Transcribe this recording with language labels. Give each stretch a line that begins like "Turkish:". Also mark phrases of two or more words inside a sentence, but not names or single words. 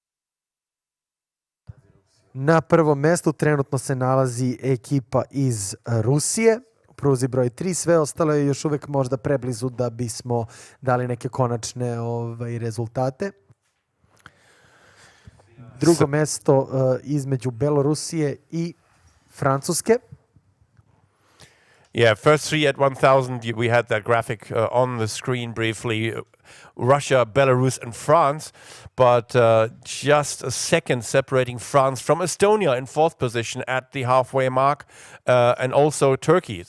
Serbian: Na prvom mestu trenutno se nalazi ekipa iz Rusije, u pruzi broj 3, sve ostalo je još uvek možda preblizu da bismo dali neke konačne rezultate. Drugo mesto između Belorusije i Francuske.
English: Yeah, first 3 at 1,000. We had that graphic on the screen briefly. Russia, Belarus, and France, but just a second separating France from Estonia in 4th position at the halfway mark, and also Turkey.